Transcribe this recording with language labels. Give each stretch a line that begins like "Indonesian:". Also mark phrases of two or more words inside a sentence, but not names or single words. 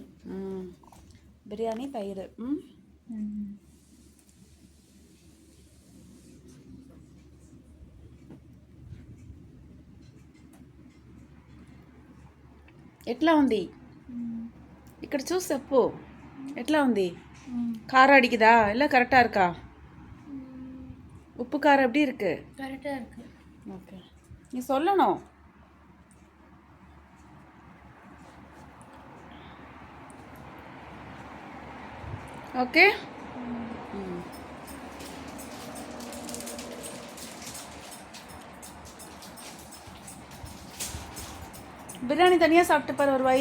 Telugu: బిర్యానీ తైరు. ఎట్లా ఉంది ఇక్కడ చూసి చెప్పు ఎట్లా ఉంది?
Tamil: காரம் அடிக்குதா இல்லை கரெக்டாக இருக்கா? உப்பு காரம் எப்படி இருக்கு? கரெக்டாக இருக்கு. ஓகே, நீ சொல்லணும். ஓகே, பிரியாணி தனியாக சாப்பிட்டு பாரு.